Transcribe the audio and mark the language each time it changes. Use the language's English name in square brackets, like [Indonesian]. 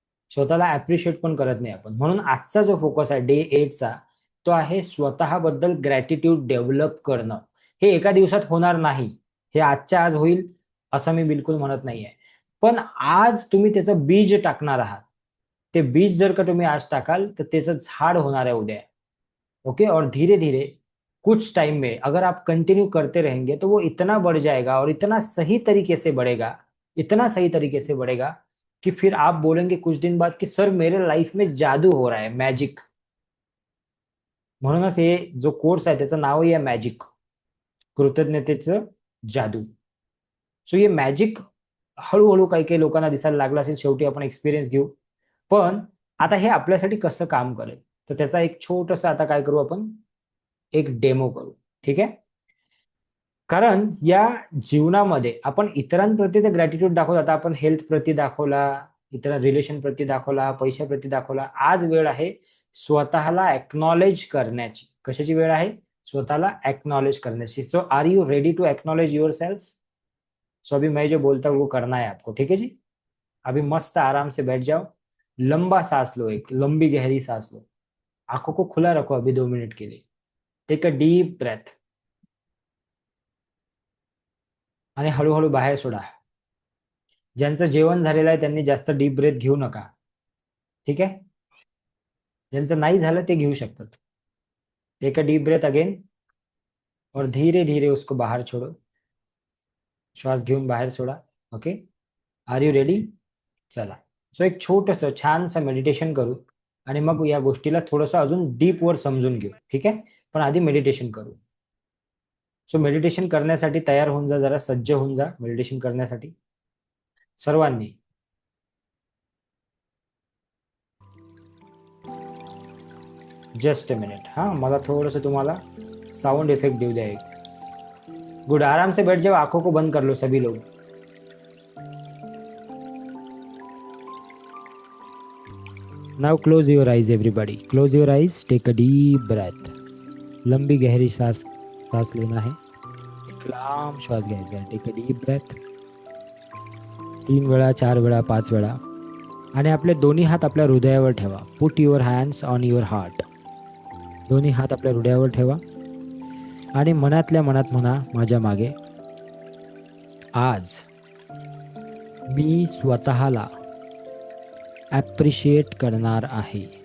[Marathi] स्वतःला अप्रिशिएट पण करत नाही आपण. म्हणून आजचा जो फोकस आहे डे 8चा, तो आहे स्वतःबद्दल ग्रॅटिट्यूड डेव्हलप करणं. हे एका दिवसात होणार नाही. हे आजच्या आज होईल असं मी बिलकुल म्हणत नाहीये. पण आज तुम्ही त्याचं बीज टाकणार आहात. ते बीज जर का तुम्ही आज टाकाल, तर त्याचं झाड होणार आहे उद्या. ओके. [Hindi] और धीरे धीरे कुछ टाइम में अगर आप कंटिन्यू करते रहेंगे, तो वो इतना बढ़ जाएगा और इतना सही तरीके से बढ़ेगा, इतना सही तरीके से बढ़ेगा, कि फिर आप बोलेंगे कुछ दिन बाद कि सर मेरे लाइफ में जादू हो रहा है, मॅजिक. [Marathi] म्हणूनच हे जो कोर्स आहे त्याचं नावही आहे मॅजिक, कृतज्ञतेचं जादू. सो हे मॅजिक हळूहळू काही काही लोकांना दिसायला लागलं असेल. शेवटी आपण एक्सपिरियन्स घेऊ. पण आता हे आपल्यासाठी कसं काम करेल, तर त्याचा एक छोटंसं आता काय करू आपण, एक डेमो करू. ठीक आहे. कारण या जीवनामध्ये आपण इतरांप्रती तर ग्रॅटिट्यूड दाखवतो. आता आपण हेल्थ प्रती दाखवला, इतर रिलेशन प्रती दाखवला, पैशाप्रती दाखवला. आज वेळ आहे स्वतःला एक्नॉलेज करण्याची. कशाची वेळ आहे? [Hindi] स्वतःला एक्नॉलेज करने से। [English] So are you ready to acknowledge your self? [Hindi] सो अभी मैं जो बोलता हूँ वो करना है आपको, ठीक है जी। अभी मस्त आराम से बैठ जाओ, लंबा सांस लो, एक लंबी गहरी सांस लो, आंखों को खुला रखो अभी 2 मिनिट के लिए। [English] take a deep breath [Marathi] आणि हळूहळू बाहेर सोडा. ज्यांचं जेवण झालेलं आहे त्यांनी जास्त डीप ब्रेथ घेऊ नका, ठीक आहे. ज्यांचं नाही झालं ते घेऊ शकतात. [English] take a deep breath again [Hindi] और धीरे धीरे उसको बाहर छोड़ो. [Marathi] श्वास घेऊन बाहेर सोडा. [English] Okay, are you ready? [Marathi] चला. सो एक छोटंसं छानसं मेडिटेशन करू आणि मग या गोष्टीला थोडंसं अजून डीप वर समजून घेऊ, ठीक आहे. पण आधी मेडिटेशन करू. सो मेडिटेशन करण्यासाठी तयार होऊन जा, जरा सज्ज होऊन जा मेडिटेशन करण्यासाठी सर्वांनी. [English] Just a minute. [Marathi] हां, मला थोडंसं तुम्हाला साउंड इफेक्ट देऊ द्या एक. गुड. [Hindi] आराम से बैठ जाओ, आंखों को बंद कर लो सभी लोग. [English] Now close your eyes everybody, close your eyes. Take a deep breath. [Hindi] लंबी गहरी सांस सांस लेना है. [Marathi] एक लांब श्वास घ्यायचा आहे. [English] Take a deep breath. [Marathi] 3 वेळा, 4 वेळा, 5 वेळा. आणि आपले दोन्ही हात आपल्या हृदयावर ठेवा. [English] Put your hands on your heart. [Marathi] दोन्ही हात आपल्या हृदयावर ठेवा आणि मनातल्या मनात म्हणा माझ्या मागे, आज मी स्वतःला ॲप्रिशिएट करणार आहे.